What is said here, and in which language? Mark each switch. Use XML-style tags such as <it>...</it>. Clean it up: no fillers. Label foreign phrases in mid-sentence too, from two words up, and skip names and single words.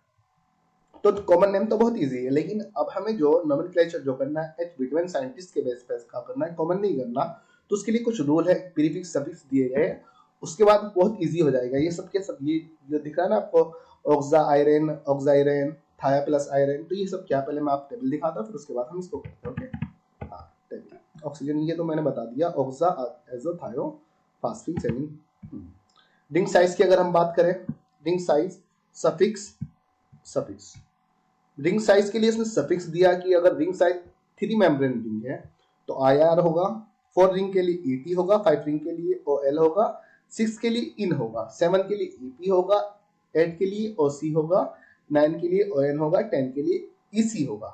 <hi>तो</hi> <en>common name</en> <hi>तो बहुत इजी है, लेकिन अब हमें जो नोमेनक्लेचर जो करना है एच विटमैन साइंटिस्ट के बेस पे का करना है, कॉमन नहीं करना, तो उसके लिए कुछ रूल है,</hi> <en>prefix suffix</en> <hi>दिए गए हैं, उसके बाद बहुत इजी हो जाएगा। ये सब के सब ये जो दिख रहा है ना आपको,</hi> <en>oxa iron, oxirane, thia plus iron,</en> <hi>तो ये सब क्या, पहले मैं आपको टेबल दिखाता हूँ, फिर उसके बाद हम इसको करते हैं। ओके हाँ,</hi> <en>table oxygen</en> <hi>ये तो मैंने बता दिया,</hi> <en>oxa azo thio phosphine</en> <hi>7।</hi> <en>ring size</en> <hi>की अगर हम बात करें,</hi> <en>ring size suffix, suffix ring size</en> <hi>के लिए इसने सफिक्स दिया कि अगर रिंग साइज 3</hi> <en>membrane ring</en> <hi>है तो IR होगा, 4 रिंग के लिए ET होगा, 5 रिंग के लिए OL होगा, 6 के लिए IN होगा, 7 के लिए EP होगा, 8 के लिए OC होगा, 9 के लिए ON होगा, 10 के लिए EC होगा।</hi>